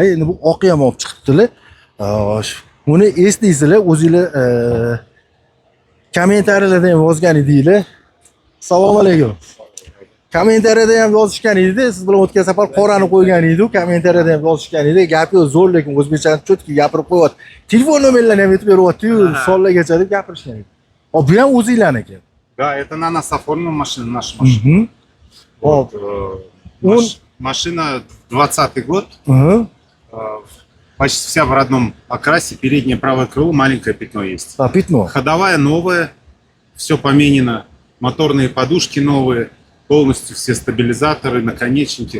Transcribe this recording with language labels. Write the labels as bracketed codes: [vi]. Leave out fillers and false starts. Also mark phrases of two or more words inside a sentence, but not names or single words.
[uz] Endi bu oqi ham olib chiqibdilar. Xo'sh, buni eslaysizlar, o'zingizlar kommentariyalarda ham yozgan edinglar. Assalomu alaykum. Kommentariyada ham yozishgan edi, siz bilan o'tgan safar qorani qo'ygan edi, kommentariyada ham yozishgan edi. Gapi zo'r, lekin o'zbekchani cho'tki gapirib qo'yapti. Telefon nomerlarini ham aytib beryapti-yu, sonlagacha deb gapirishgan edi. Hop, bu ham o'zinglarniki. [ru] Да, это на нас оформлена машина, наша машина. [uz] Hop. [ru] Машина 20-й год. Почти вся в родном окрасе. Переднее правое крыло, маленькое пятно есть. А, пятно. Ходовая новая, все поменено. Моторные подушки новые, полностью все стабилизаторы, наконечники.